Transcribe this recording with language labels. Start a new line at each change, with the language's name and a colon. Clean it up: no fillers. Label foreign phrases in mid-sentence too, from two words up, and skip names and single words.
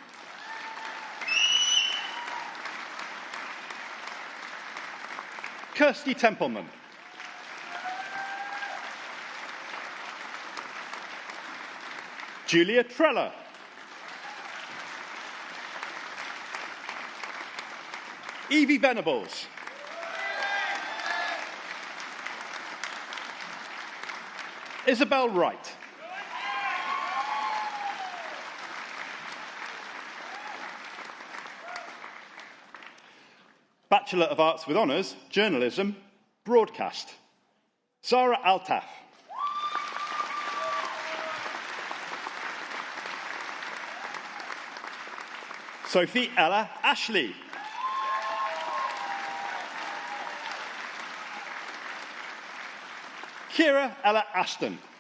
English: Kirsty Templeman. Julia Treller. Evie Venables. Isabel Wright. Bachelor of Arts with Honours, Journalism, Broadcast. Zara Altaf. Sophie Ella Ashley. Kira Ella Ashton.